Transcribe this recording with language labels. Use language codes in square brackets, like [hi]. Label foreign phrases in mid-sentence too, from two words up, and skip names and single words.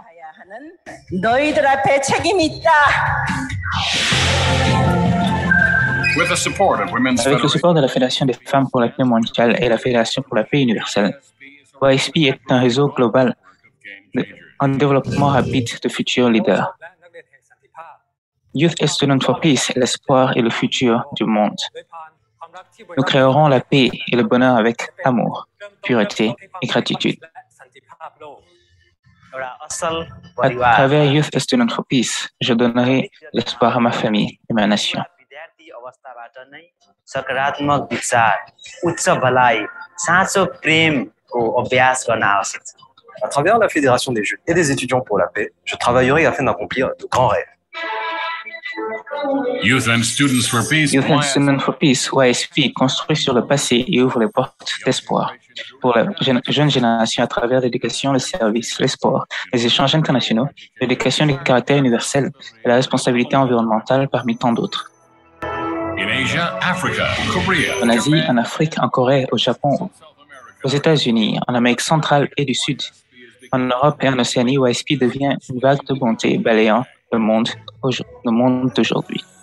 [ko] 너희들 앞에 책임이 있다. [fr] Avec le support de la Fédération des femmes pour la paix mondiale et la Fédération pour la paix universelle, YSP est un réseau global en développement rapide de futurs leaders. Youth and Students for Peace est l'espoir et le futur du monde. Nous créerons la paix et le bonheur avec amour, pureté et gratitude. À travers Youth and Students for Peace, je donnerai l'espoir à ma famille et ma nation. [ne] सकारात्मक विचार उच्च भलाइ साँचो प्रेमको अभ्यास गर्न आवश्यक छ [fr] À travers la Fédération des jeunes et des étudiants pour la paix, je travaillerai afin d'accomplir de grands rêves. Youth and Students for Peace, YSP, construit sur le passé et ouvre les portes d'espoir pour la jeune génération à travers l'éducation, le service, les sports, les échanges internationaux, l'éducation du caractère universel et la responsabilité environnementale parmi tant d'autres. En Asie, en Afrique, en Corée, au Japon, aux États-Unis, en Amérique centrale et du Sud, en Europe et en Océanie, YSP devient une vague de bonté balayant le monde d'aujourd'hui.